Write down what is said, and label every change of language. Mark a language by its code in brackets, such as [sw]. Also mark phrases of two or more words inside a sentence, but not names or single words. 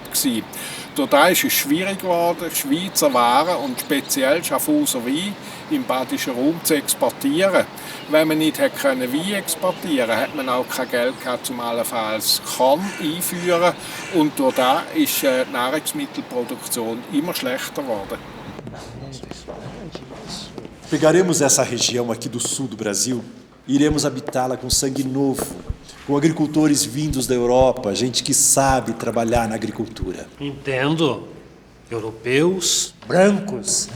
[de] Dadurch ist es schwierig geworden, Schweizer Waren und speziell Schaffhauser Wein im badischen Raum zu exportieren. Wenn man nicht Wein exportieren konnte, hat man auch kein Geld gehabt, um allenfalls Korn einzuführen. Und durch das ist die Nahrungsmittelproduktion immer schlechter geworden. [pt] Pegaremos essa região aqui do sul do Brasil e iremos habitá-la com sangue novo, com agricultores vindos da Europa, gente que sabe trabalhar na agricultura. Entendo. Europeus, brancos.